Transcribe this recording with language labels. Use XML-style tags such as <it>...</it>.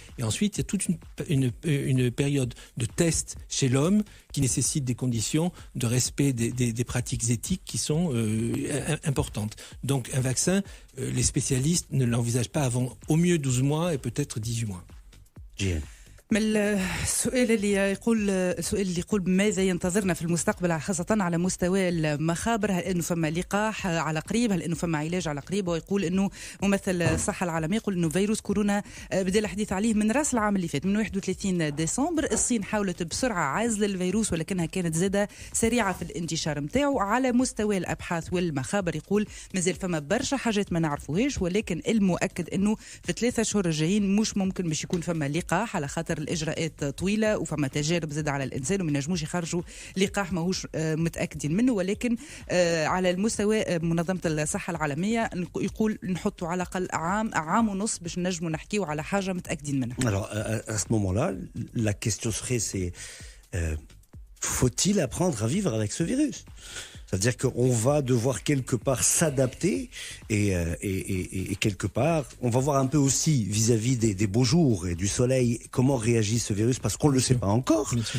<fr>Et ensuite, il y a toute une période de test chez l'homme qui nécessite des conditions de respect des pratiques éthiques qui sont importantes. Donc, un vaccin, les spécialistes ne l'envisagent pas avant au mieux 12 mois et peut-être 18 mois.</fr> <ar>من السؤال اللي يقول ماذا ينتظرنا في المستقبل خاصة على مستوى المخابر؟ هل انه فما لقاح على قريب؟ هل انه فما علاج على قريب؟ ويقول انه ممثل الصحة العالمية يقول انه فيروس كورونا بدا الحديث عليه من راس العام اللي فات من 31 ديسمبر. الصين حاولت بسرعة عزل الفيروس ولكنها كانت زادة سريعة في الانتشار نتاعو. على مستوى الابحاث والمخابر يقول مازال فما برشا حاجات ما نعرفوهاش، ولكن المؤكد انه في 3 شهور الجايين مش ممكن باش يكون فما لقاح على خاطر الاجراءات طويله وفما تجارب زاد على الانسان وما نجموش يخرجوا لقاح ماهوش متاكدين منه. ولكن على المستوى منظمه الصحه العالميه يقول نحطوا على الاقل عام ونص باش نجموا نحكيو على حاجه متاكدين منها.</ar> <fr>Alors à ce moment-là, la question serait faut-il apprendre à vivre avec ce virus? C'est-à-dire qu'on va devoir quelque part s'adapter et quelque part, on va voir un peu aussi vis-à-vis des beaux jours et du soleil comment réagit ce virus parce qu'on ne le sait pas encore.</fr>